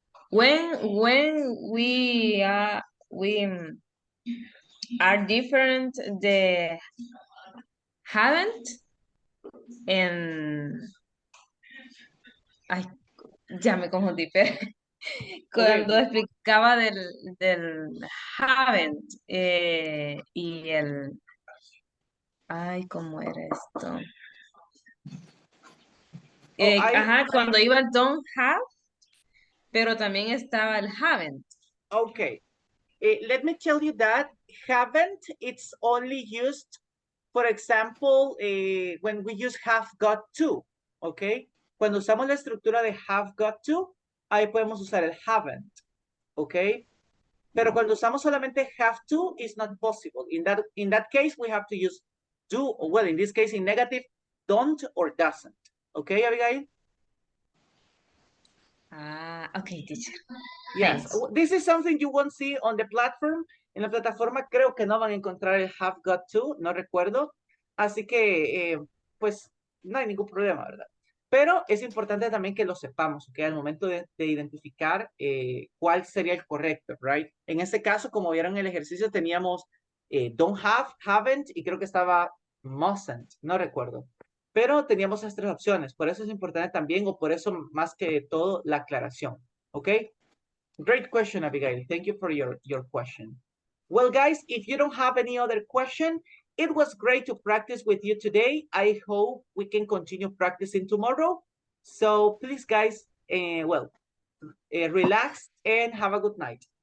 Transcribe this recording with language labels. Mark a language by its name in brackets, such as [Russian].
[English] When we are different, the haven't and ay, [Spanish] ya me confundí, pero cuando explicaba del haven't y el ay, ¿cómo era esto? Cuando iba el don't have, pero también estaba el haven't. [English] Okay, let me tell you that haven't, it's only used, for example, when we use have got to, okay? [Spanish] Cuando usamos la estructura de have got to, ahí podemos usar el haven't, okay? Pero cuando usamos solamente [English] have to, it's not possible. In that case, we have to use do, well, in this case, in negative, don't or doesn't. Okay, Abigail? Okay, teacher. Yes, Thanks. this is something you won't see on the platform. [Spanish] En la plataforma creo que no van a encontrar el have got to, no recuerdo. Así que, pues, no hay ningún problema, ¿verdad? Pero es importante también que lo sepamos, ¿ok? Al momento de identificar cuál sería el correcto, ¿right? En este caso, como vieron en el ejercicio, teníamos don't have, haven't, y creo que estaba mustn't, no recuerdo. Pero teníamos esas tres opciones. Por eso es importante también, o por eso más que todo, la aclaración, ¿ok? [English] Great question, Abigail. Thank you for your question. Well, guys, if you don't have any other question, it was great to practice with you today. I hope we can continue practicing tomorrow. So please, guys, relax and have a good night.